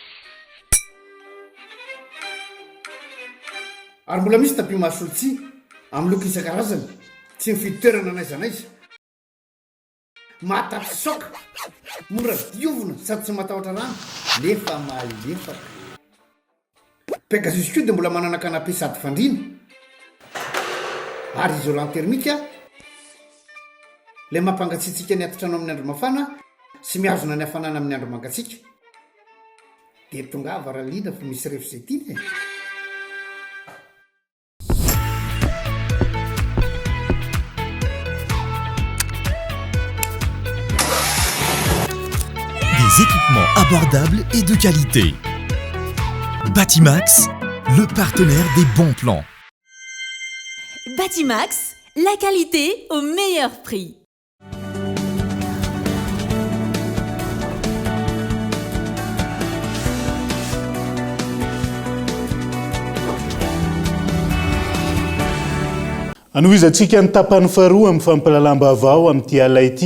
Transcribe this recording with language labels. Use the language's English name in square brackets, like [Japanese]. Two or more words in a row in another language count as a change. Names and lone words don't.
[Malagasy] ary mbola misy tapis masolotsi amin'ny loko isan-karazany tsy mifidy toerana n'aiza n'aiza matatsy soka mora diovina sady tsy matahotra rano nefa malefaka Pegasus koa dia mbola manana canapé sady fandriana ary [French] isolant thermique [Malagasy] ilay mampangatsiatsika ny atotrano amin'ny andro mafana sy mihazona ny hafanana amin'ny andro mangatsiaka dia tonga varaliana fa misy refzetiny [French] Des équipements abordables et de qualité. Batimax, le partenaire des bons plans. Batimax, la qualité au meilleur prix. [Malagasy] Anoizatsika ny tapany faharoa amin'ny fampalalam-baovao amin'ity alay ity.